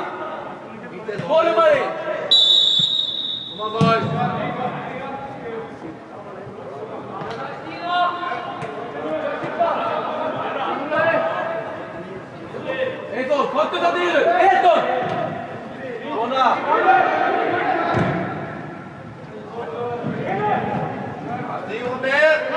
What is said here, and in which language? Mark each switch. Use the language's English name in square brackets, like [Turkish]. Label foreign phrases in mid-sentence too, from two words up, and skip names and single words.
[Icelandic] Þolum að því. [English] Come on boys. [Icelandic] Eyþór, komdu það niður. Eyþór. Svona. Stígum með.